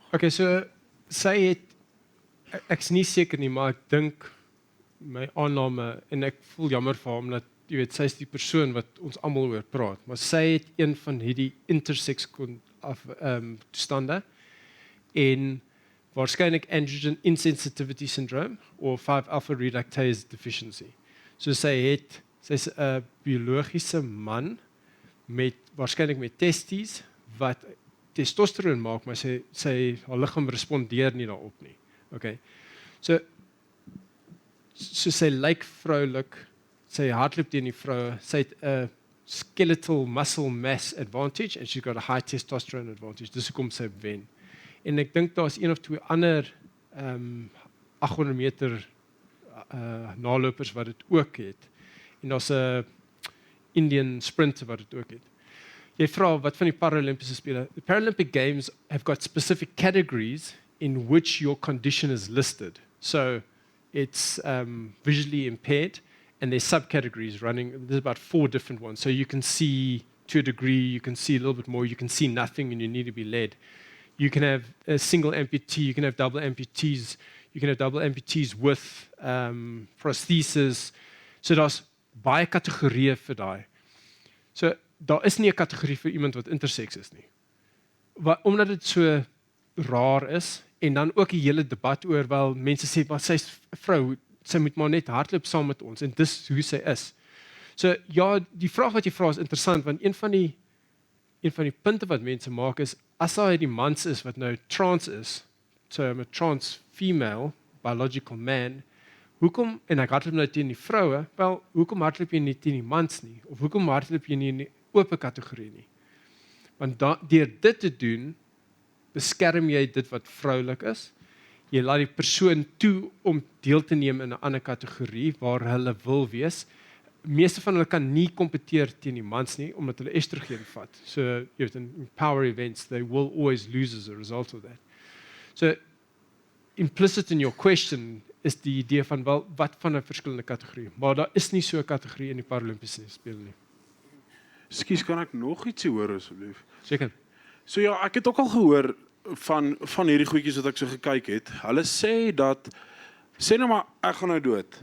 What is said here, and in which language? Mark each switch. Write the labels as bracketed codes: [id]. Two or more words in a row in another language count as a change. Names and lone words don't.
[af] Okay, so sy het ek's nie seker nie, maar ek dink my aanname en ek voel jammer vir hom dat sy is die persoon wat ons almal oor praat, maar sy het een van hierdie intersex toestande en waarskynlik [en] androgen insensitivity syndrome [af] of [en] 5-alpha reductase deficiency. [af] So sy's 'n biologiese man met waarskynlik met testes wat testosteron maak, maar haar liggaam respondeer nie daarop nie. Okay. So sy lyk vroulik, sy hardloop teen die vroue, sy het 'n [en] skeletal muscle mass advantage and she's got a high testosterone advantage. [af] Dis hoekom sy wen. En ek dink daar's een of twee ander 800 meter nalopers wat dit ook het. En daar's 'n [en] Indian sprinter [af] wat dit ook het. Jy vra wat van die Paralympiese spele? [en] The Paralympic Games have got specific categories in which your condition is listed. So it's visually impaired and there's subcategories running. There's about 4 different ones. So you can see to a degree, you can see a little bit more, you can see nothing and you need to be led. You can have a single amputee, you can have double amputees, you can have double amputees with prosthesis. [af] So daar's baie kategorieë vir daai. So daar is nie 'n kategorie vir iemand wat interseks is nie. Omdat dit so raar is en dan ook 'n hele debat oor wel mense sê maar sy's 'n vrou, sy moet maar net hardloop saam met ons en dis hoe sy is. So ja, die vraag wat jy vra is interessant want een van die punte wat mense maak is as hy die mans is wat nou trans is, [en] so I'm a trans female biological man, [af] hoekom en ek hardloop nou teen die vroue, wel hoekom hardloop jy nie teen die mans nie of hoekom hardloop jy nie in die oop kategorie nie? Want deur dit te doen beskerm jy dit wat vroulik is. Jy laat die persoon toe om deel te neem in 'n ander kategorie waar hulle wil wees. Meeste van hulle kan nie kompeteer teen die mans nie omdat hulle estrogen vat. So jy weet [en] in power events they will always lose as a result of that. So implicit in your question is [af] die idee van wel wat van 'n verskillende kategorie, maar daar is nie so 'n kategorie in die Paralimpiese spele nie. Ekskuus, kan ek nog ietsie hoor asseblief? Seker. So ja, ek het ook al gehoor van hierdie goedjies wat ek so gekyk het. Hulle sê dat sê nou maar ek gaan nou dood.